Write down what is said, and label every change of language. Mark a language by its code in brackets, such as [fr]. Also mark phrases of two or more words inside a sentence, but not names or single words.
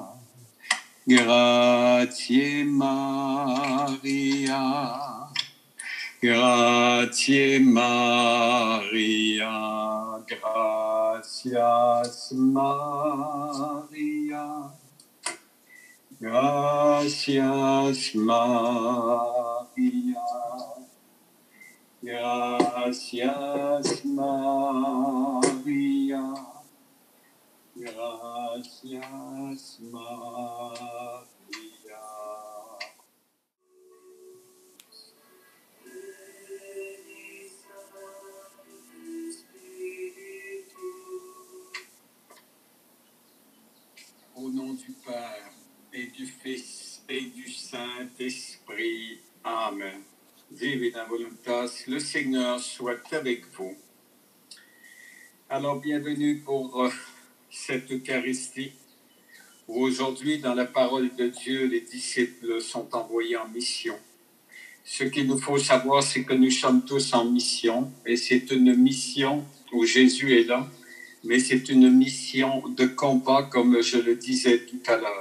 [it] grazie Maria, grazie Maria, [es] gracias Maria, gracias Maria. Gracias Maria, gracias Maria. [fr] Au nom du Père et du Fils et du Saint-Esprit. [la] Amen. Divina voluntas, [fr] le Seigneur soit avec vous. Alors, bienvenue pour cette Eucharistie, où aujourd'hui, dans la parole de Dieu, les disciples sont envoyés en mission. Ce qu'il nous faut savoir, c'est que nous sommes tous en mission, et c'est une mission où Jésus est là, mais c'est une mission de combat, comme je le disais tout à l'heure.